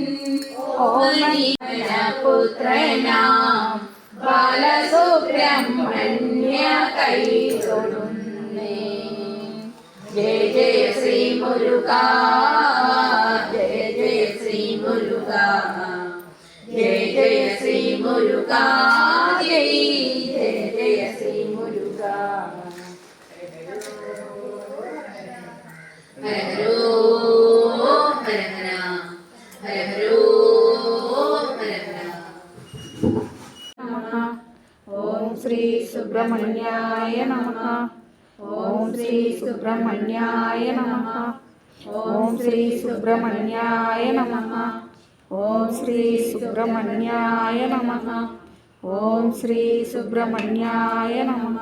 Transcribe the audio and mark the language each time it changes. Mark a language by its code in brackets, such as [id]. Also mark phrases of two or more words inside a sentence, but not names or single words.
[ml] പുത്രനാം ബാലസുബ്രഹ്മണ്യ കൈതൊടുന്നേ [sa] ജയ ജയ ശ്രീ മുരുക ജയ ജയ ശ്രീ മുരുക ജയ ജയ ശ്രീ മുരുക ജയ ജയ ജയ ശ്രീ മുരുക ഹരോ ഹര ഹര ഹരോ ഹര ഹര ഓം శ్రీ సుబ్రహ్మణ్యాయ నమః. ఓం శ్రీ సుబ్రహ్మణ్యాయ నమః. ఓం శ్రీ సుబ్రహ్మణ్యాయ నమః. ఓం శ్రీ సుబ్రహ్మణ్యాయ నమః. ఓం శ్రీ సుబ్రహ్మణ్యాయ నమః.